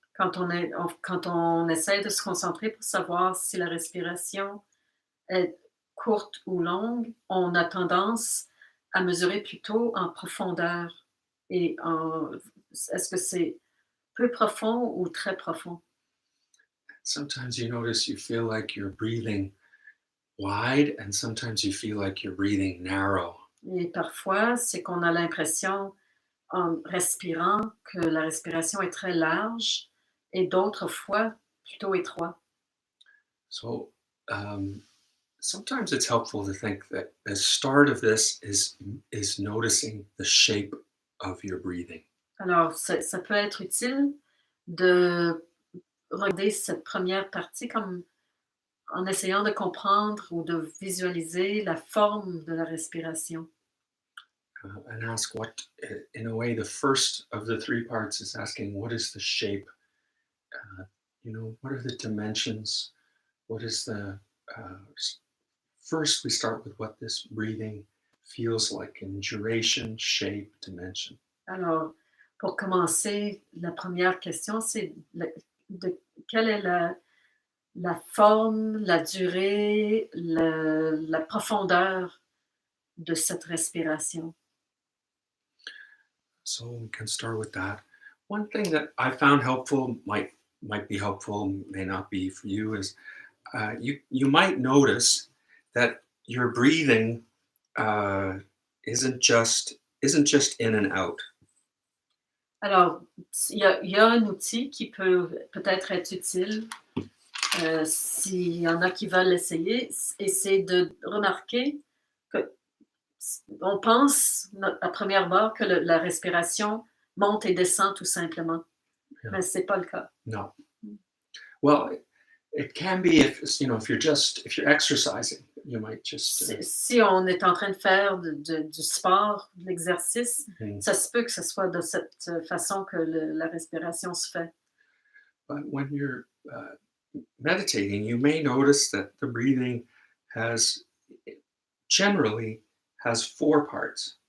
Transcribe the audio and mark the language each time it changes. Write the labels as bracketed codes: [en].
[fr] Quand on essaie de se concentrer pour savoir si la respiration est courte ou longue, on a tendance à mesurer plutôt en profondeur. Et est-ce que c'est peu profond ou très profond? [en] Sometimes you notice you feel like you're breathing wide, and sometimes you feel like you're breathing narrow. [fr] Et parfois, c'est qu'on a l'impression, en respirant, que la respiration est très large, et d'autres fois, plutôt étroite. [en] So sometimes it's helpful to think that the start of this is noticing the shape of your breathing. [fr] Alors, ça peut être utile de regarder cette première partie comme en essayant de comprendre ou de visualiser la forme de la respiration. [en] And ask what, in a way, the first of the three parts is asking, what is the shape? What are the dimensions? What is the, first we start with what this breathing feels like in duration, shape, dimension. [fr] Alors, pour commencer, la première question, c'est quelle est la forme, la durée, la profondeur de cette respiration. [en] So we can start with that. One thing that I found helpful might be helpful, may not be for you, is you might notice that your breathing isn't just in and out. [fr] Alors, il y a un outil qui peut peut-être être utile s'il y en a qui veulent l'essayer, et c'est de remarquer que on pense à première barre que la respiration monte et descend tout simplement, [en] Yeah. [fr] mais c'est pas le cas. [en] No. Well, it can be if you're exercising, you might just. [fr] Si on est en train de faire du sport, de l'exercice, ça se peut que ce soit de cette façon que la respiration se fait. [en] But when you're meditating, you may notice that the breathing generally has four parts.